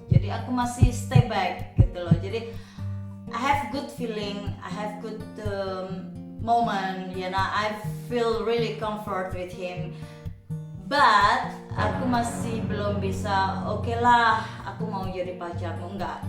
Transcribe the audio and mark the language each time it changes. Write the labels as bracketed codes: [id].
[id] Jadi aku masih [en] stay back [id] gitu loh. Jadi [en] I have good feeling, I have good moment, you know, I feel really comfort with him. But [id] aku masih belum bisa, oke lah, aku mau jadi pacarmu, enggak.